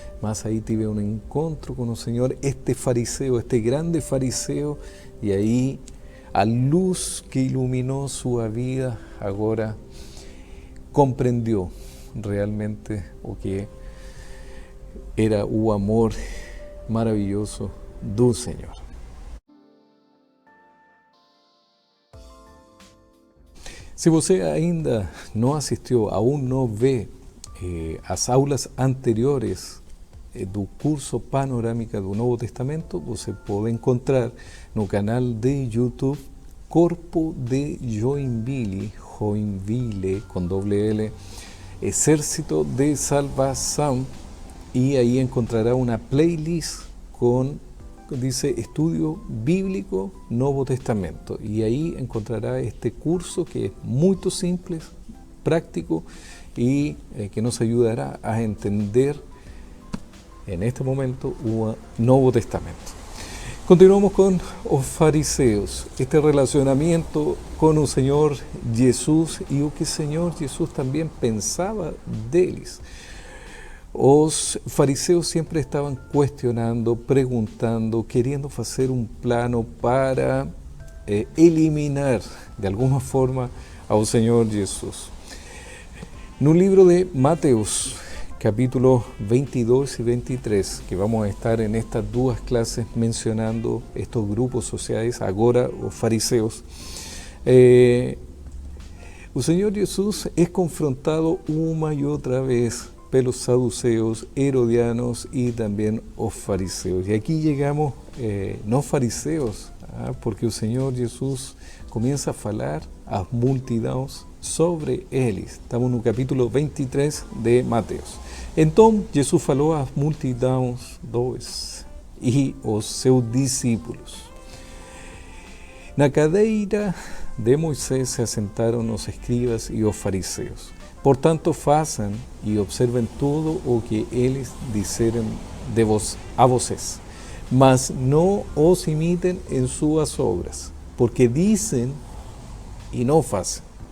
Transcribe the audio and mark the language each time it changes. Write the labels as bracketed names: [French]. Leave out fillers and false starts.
[Spanish] Mas ahí tuve un encuentro con el Señor, este fariseo, este grande fariseo, y ahí a luz que iluminó su vida, ahora comprendió realmente [Portuguese] o que era o amor maravilloso do Senhor. Se você ainda não assistiu, aún não vê as aulas anteriores do curso Panorâmica do Novo Testamento, você pode encontrar no canal de YouTube Corpo de Joinville [Spanish] com doble L, Exército de Salvación, y ahí encontrará una playlist con, dice, Estudio Bíblico Nuevo Testamento, y ahí encontrará este curso que es muy simple, práctico y que nos ayudará a entender en este momento el Nuevo Testamento. Continuamos con los fariseos, este relacionamiento con el Señor Jesús y lo que el Señor Jesús también pensaba de ellos. Los fariseos siempre estaban cuestionando, preguntando, queriendo hacer un plano para eliminar de alguna forma al Señor Jesús. En un libro de Mateos, capítulos 22 y 23, que vamos a estar en estas dos clases mencionando estos grupos sociales, ahora los fariseos, el Señor Jesús es confrontado una y otra vez por los saduceos, herodianos y también los fariseos. Y aquí llegamos, no fariseos, porque el Señor Jesús comienza a hablar [Portuguese] a multidões sobre eles. Estamos no capítulo 23 de Mateus. Então, Jesus falou às multidões e aos seus discípulos. Na cadeira de Moisés se assentaram os escribas e os fariseus. Portanto, façam e observem tudo o que eles disserem a vocês, mas não os imitem em suas obras, porque dizem e não fazem.